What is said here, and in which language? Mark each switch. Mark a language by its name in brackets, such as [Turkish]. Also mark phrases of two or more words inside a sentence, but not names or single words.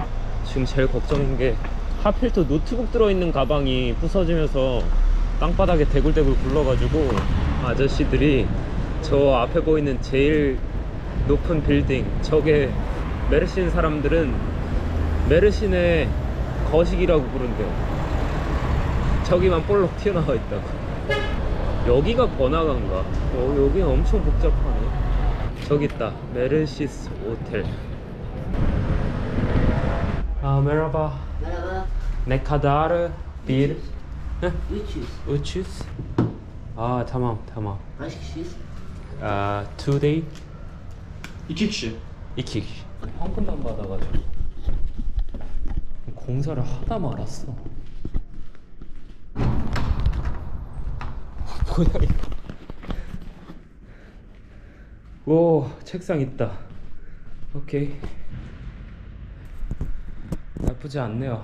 [Korean] 지금 제일 걱정인 게 하필 또 노트북 들어있는 가방이 부서지면서 땅바닥에 대굴대굴 굴러가지고 아저씨들이 저 앞에 보이는 제일 높은 빌딩, 저게 메르신 사람들은 메르신의 거식이라고 부른대요. 저기만 볼록 튀어나와 있다고. 여기가 번화가인가? 여기 엄청 복잡하네. 저기 있다. 메르시스 호텔. 메라바. [Turkish] Ne kadar bir? 300. Tamam. Kaç kişiyiz? [English] 2 day? [Turkish] 2 kişi. [Korean] 2 황금만 받아가지고 공사를 하다 말았어. 뭐야 이거. 오, 책상 있다. 오케이. 나쁘지 않네요.